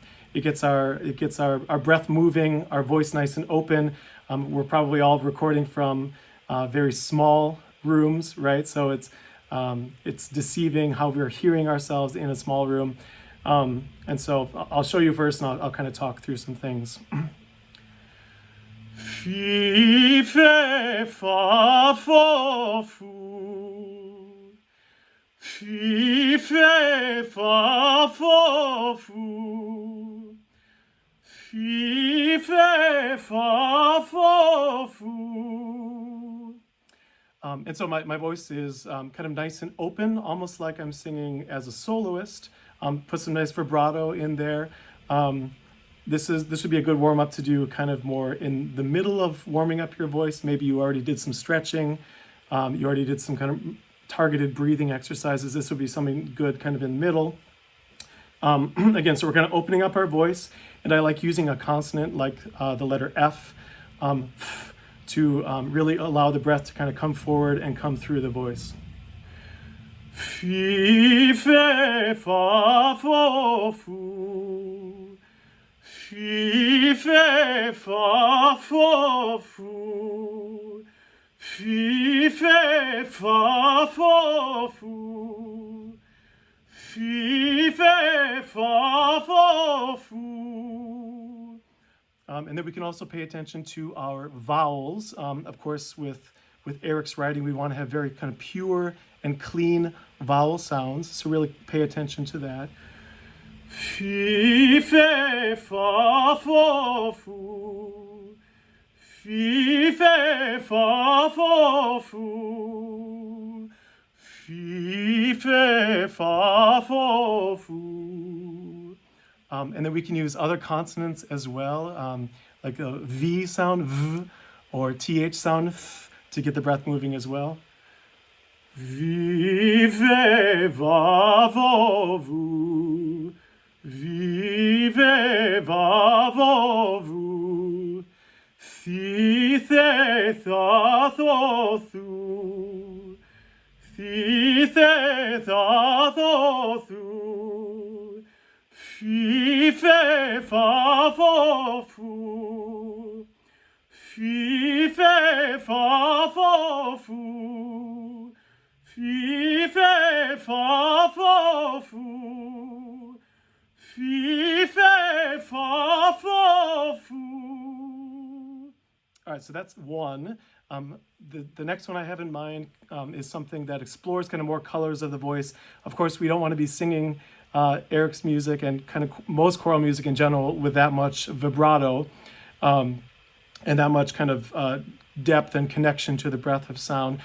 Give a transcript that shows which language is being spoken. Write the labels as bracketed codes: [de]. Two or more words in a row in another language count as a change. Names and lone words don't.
[en] It gets our breath moving, our voice nice and open. We're probably all recording from very small rooms, right? So it's deceiving how we're hearing ourselves in a small room. And so I'll show you first, and I'll kind of talk through some things. Fi, fe, fa, fo, fu. Fi, fe, fa, fo, fu. Fi, fe, fa, fo, fu. And so my voice is kind of nice and open, almost like I'm singing as a soloist. Put some nice vibrato in there. This would be a good warm-up to do kind of more in the middle of warming up your voice. Maybe you already did some stretching. You already did some kind of targeted breathing exercises. This would be something good kind of in the middle. Again, so we're kind of opening up our voice, and I like using a consonant like the letter F to really allow the breath to kind of come forward and come through the voice. Fi, fe, fa, fo, fu. Fi, fe, fa, fo, fu. Fi, fe, fa, fo, fu. Fi, fe, fa, fo, fu. And then we can also pay attention to our vowels. Of course, with Eric's writing, we want to have very kind of pure and clean vowel sounds. So really pay attention to that. Fi, fe, fa, fo, fu. Fi, fe, fa, fo, fu. Fi, fe, fa, fo, fu. And then we can use other consonants as well, like a V sound, V, or TH sound, Th, to get the breath moving as well. Vi, ve, va, vo, vu. Vi, ve, va, vo, vu. Thi, the, tha, tho, thu. Thi, the, tha, tho, thu. Fi, fe, fa, fo, fu. Fi, fe, fa, fo, fu. Fi, fe, fa, fo, fu. Fi, fe, fa, fo, fu. All right, so that's one. The next one I have in mind is something that explores kind of more colors of the voice. Of course, we don't want to be singing Eric's music and kind of most choral music in general with that much vibrato and that much kind of depth and connection to the breath of sound.